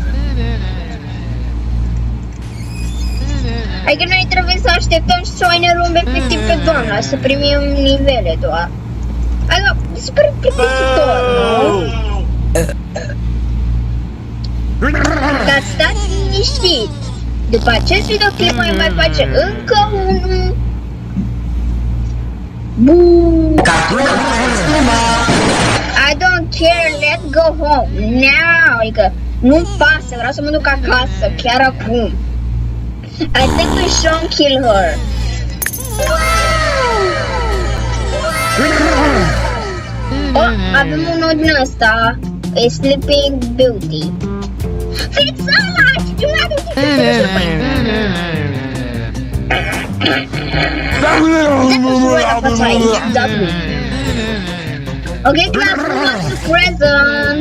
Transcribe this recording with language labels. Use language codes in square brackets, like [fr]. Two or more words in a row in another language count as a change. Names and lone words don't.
[ro] Adică noi trebuie să așteptăm și să o enervăm efectiv pe doamna, să primim nivele doar. Adică, e super plictisitor, nu? Dar stați liniștit. După acest videoclip mai face încă unul. Boom! [en] I don't care, let's go home now. [ro] Adică nu-mi pasă, vreau să mă duc acasă, chiar acum. [en] I think we shouldn't kill her. [ro] Oh, avem unul din ăsta. E Sleeping Beauty. Fix ăla! Și nu are ce să faci. [en] Ok, class, present.